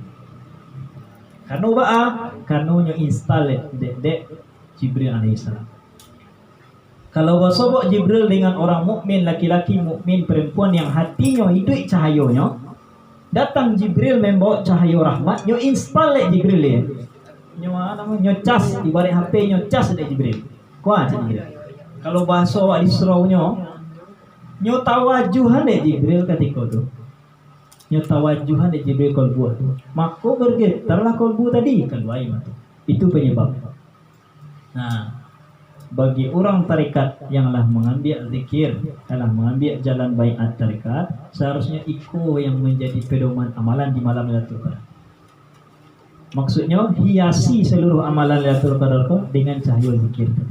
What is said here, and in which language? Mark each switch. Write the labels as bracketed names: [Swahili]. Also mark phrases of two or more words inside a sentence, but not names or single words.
[Minangkabau] Karena nya install dek Jibril alaihissalam. [Indonesian] Kalau bersobok Jibril dengan orang mukmin, laki-laki mukmin, perempuan yang hatinya hidup cahayanya, datang Jibril membawa cahaya rahmat, nyo install Jibril ya. [Minangkabau] Nyo cas ibarat HP nyo cas dek Jibril. [Indonesian] Kuat Jibril. [Minangkabau] Kalau bahasa awak diseraunya, nyo tawajuhan dek Jibril ketika tu. Nyo tawajuhan dek Jibril kalbu tu. [Indonesian] Maka bergetarlah kalbu tadi kalbu air tu. Itu penyebab. Nah, bagi orang tarekat yang telah mengambil zikir, telah mengambil jalan baiat tarekat, seharusnya ikut yang menjadi pedoman amalan di malam Lailatul Qadar. Maksudnya hiasi seluruh amalan Lailatul Qadar dengan cahaya zikir tadi.